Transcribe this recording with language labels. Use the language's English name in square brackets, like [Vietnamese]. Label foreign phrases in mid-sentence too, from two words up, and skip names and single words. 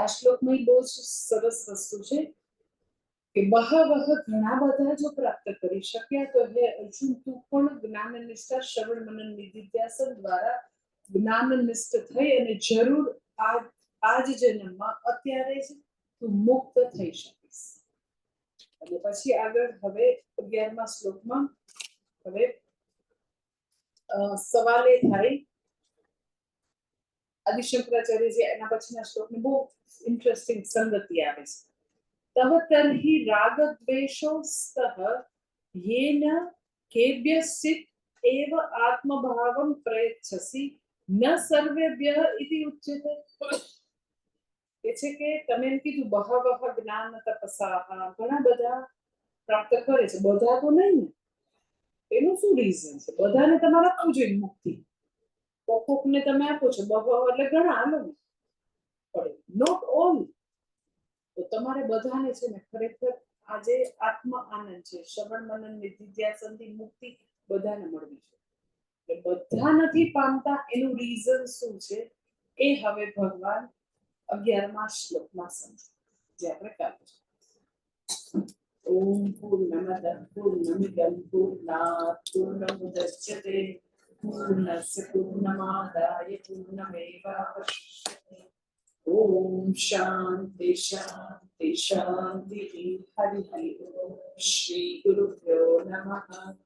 [Gujarati] આ શ્લોકમાં બહુ જ સરસ વસ્તુ છે કે બહવઃ ઘણા બધા જો પ્રાપ્ત કરી શક્યા તો હે અર્જુન તું પણ જ્ઞાન નિષ્ઠા શ્રવણ મનન નિધિધ્યાસન દ્વારા જ્ઞાનનિષ્ઠ થઈ અને જરૂર આ જ જન્મમાં અત્યારે જ તું મુક્ત થઈ શકીશ। અને પછી આગળ હવે 11મા શ્લોકમાં હવે સવાલ એ થાય આદિશંકરાચાર્યજી એના પછીના શ્લોકની બહુ ઇન્ટરેસ્ટિંગ સંગતિ આવે છે। [Sanskrit] तव तर्हि रागद्वेषौ स्तः येन केभ्यश्चित् एव आत्मभावं प्रयच्छसि न सर्वेभ्यः इति उच्यते। [Gujarati] એ છે કે તમે એમ કીધું [Sanskrit] बहवः ज्ञान तपसा [Gujarati] ઘણા બધા પ્રાપ્ત કરે છે, બધા તો નહીં ને, એનું શું રીઝન છે? બધાને તમારે આપવું જોઈએ મુક્તિ, કોકને તમે આપો છો બહવઃ એટલે ઘણા આલો પડે, [English] not all. [Gujarati] તો તમારે બધાને છે ને ખરેખર આજે આત્મ આનંદ છે, શ્રવણ મનન નિધિધ્યાસનથી મુક્તિ બધાને મળવી છે। એટલે બધા નથી પામતા, એનું રીઝન શું છે એ હવે ભગવાન 11મા શ્લોકમાં સમજો, જે આપણે કાલે [Sanskrit] ओम पूर्णमदः पूर्णमिदं पूर्णात् पूर्णमुदच्यते पूर्णस्य पूर्णमादाय पूर्णमेवावशिष्यते। ओम शांति शांति शांति। हरि ओम। श्री गुरुभ्यो नमः।